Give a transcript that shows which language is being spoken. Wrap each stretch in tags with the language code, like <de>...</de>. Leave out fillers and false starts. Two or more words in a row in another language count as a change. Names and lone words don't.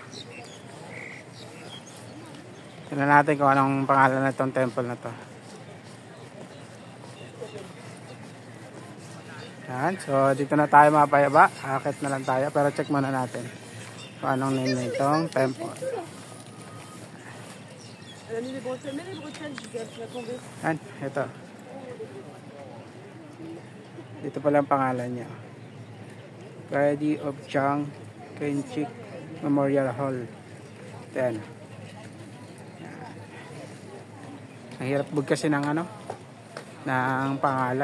<tl>Tignan natin kung anong pangalan na itong temple na to. Yan. So, dito na tayo, mga payaba. Akit na lang tayo. Pero check muna natin kung anong name na itong temple.</tl> <fr>Elle a mis les bretelles. Mets les bretelles, Gilles, tu vas tomber.</fr> <tl>Yan, ito. Dito pala ang pangalan niya. Brady of Chang Kenchik Memorial Hall. Yan. Ang hirap bugkasin ng ano, ng pangalan.</tl>